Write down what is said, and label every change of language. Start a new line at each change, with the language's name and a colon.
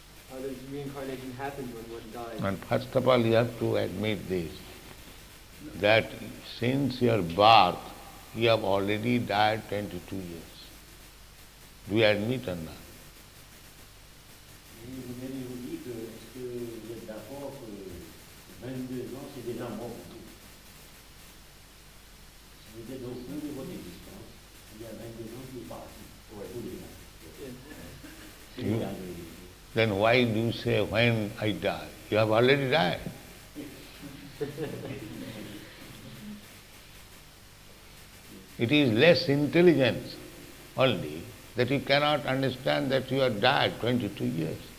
English: How does reincarnation happen when one dies? And first of all you have to admit this, that since your birth you have already died 22 years. Do you admit or not?
French: Vous venez vous dire que est-ce que vous êtes d'accord que 22 ans c'est déjà mort pour vous? Si vous êtes au bout de votre existence, il y a 22 ans qui est parti. C'est
English: You-
French: la vérité.
English: Then why do you say when I die? You have already died. It is less intelligence only that you cannot understand that you have died 22 years.